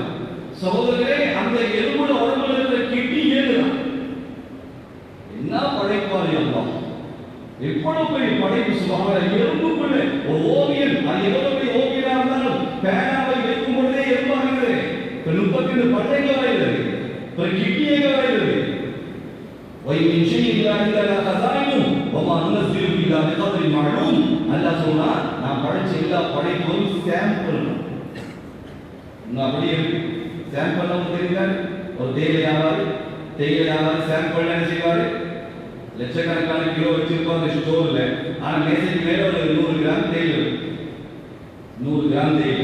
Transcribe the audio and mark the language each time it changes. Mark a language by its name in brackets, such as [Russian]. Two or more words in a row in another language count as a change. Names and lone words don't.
[Tamil] சகோதரர்களே, அந்த எறும்போட உடம்புல இருக்கிற கிட்னி ஏழுதான். என்ன படைப்பாளி அல்லா! எவ்வளவு பெரிய படைப்பு! சுபஹானல்லாஹ். எறும்புக்குள்ள ஒரு ஓவியன், அது எவ்வளவு பெரிய ஓவியனா இருந்தாலும் பேனாவை வைக்கும் பொழுதே எறும்பாகிறது. 32 பட்டைகள் வருகிறது, ஒரு கிட்னியாக வருகிறது. [Arabic] وَإِنْ شَيْءٍ إِلَّا عِندَنَا خَزَائِنُهُ وَمَا نُنَزِّلُ إِلَّا بِقَدْرٍ مَعْلُومٍ. [Tamil] அல்லாஹ் சொன்னா, நான் படைச்ச எல்லா படைப்பும் சாம்பிள். அப்படியே சாம்பிள் நமக்கு தெரியாது. ஒரு தேயிலை சாம்பிள் என்ன செய்வாரு? லட்சக்கணக்கான கிலோ வச்சிருப்பாங்க ஸ்டோர்ல. ஆனா மேசைக்கு மேல ஒரு 100 கிராம் தேயிலை, 100 கிராம் தேயிலை.